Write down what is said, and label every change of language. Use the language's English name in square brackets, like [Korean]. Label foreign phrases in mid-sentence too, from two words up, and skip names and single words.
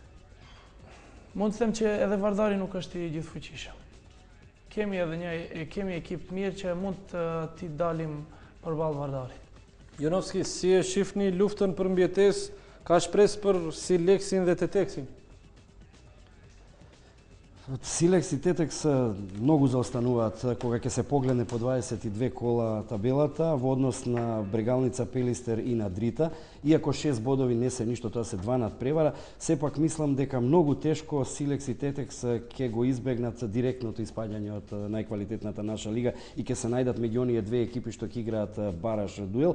[Albanian] Mund të them që edhe Vardari nuk është i gjithfuqishëm. Kemi ekip të mirë që mund t'i dalim përballë Vardarit. Jonovski, si e shifni luftën për mbjetesë? Ka shpresë për Sileksin dhe Teteksin? [Macedonian] Silex и Тетекс многу заостануваат кога ќе се погледне по 22 кола табелата во однос на Брегалница, Пелистер и на Дрита. Иако 6 бодови не се ништо, тоа се 2 надпревара, сепак мислам дека многу тешко Silex и Тетекс ќе го избегнат директното испаѓање од најквалитетната наша лига и ќе се најдат меѓу оние две екипи што ќе играат бараш дуел.